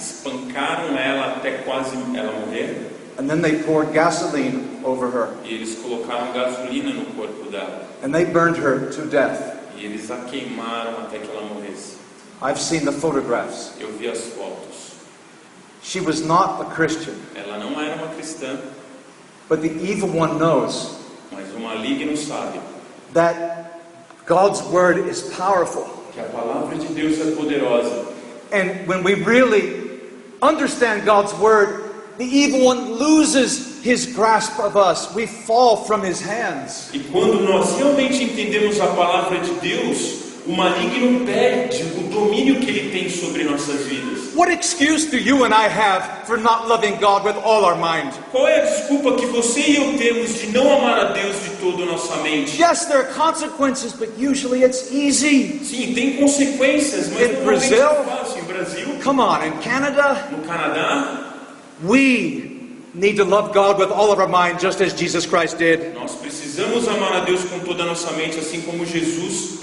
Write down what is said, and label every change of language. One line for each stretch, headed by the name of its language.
Portuguese: Espancaram ela até quase ela morrer.
English: And then they poured gasoline over her.
Portuguese: E eles colocaram gasolina no corpo dela.
English: And they burned her to death.
Portuguese: E eles a queimaram até que ela morresse.
English: I've seen the photographs.
Portuguese: Eu vi as fotos.
English: She was not a Christian.
Portuguese: Ela não era uma cristã.
English: But the evil one knows
Portuguese: Mas o maligno sabe
English: that God's word is powerful.
Portuguese: que a palavra de Deus é poderosa.
English: And when we really understand God's word, the evil one loses his grasp of us. We fall from his hands.
Portuguese: E quando nós realmente entendemos a palavra de Deus, o maligno perde o domínio que ele tem sobre nossas vidas.
English: What excuse do you and I have for not loving God with all our mind?
Portuguese: Qual é a desculpa que você e eu temos de não amar a Deus de toda a nossa mente?
English: Yes, there are consequences, but usually it's easy.
Portuguese: Sim, tem consequências, mas
English: In
Portuguese: normalmente
English: Brazil,
Portuguese: é fácil. Em Brasil,
English: Come on, in Canada,
Portuguese: no Canadá,
English: we need to love God with all of our mind, just as Jesus Christ did.
Portuguese: nós precisamos amar a Deus com toda a nossa mente, assim como Jesus.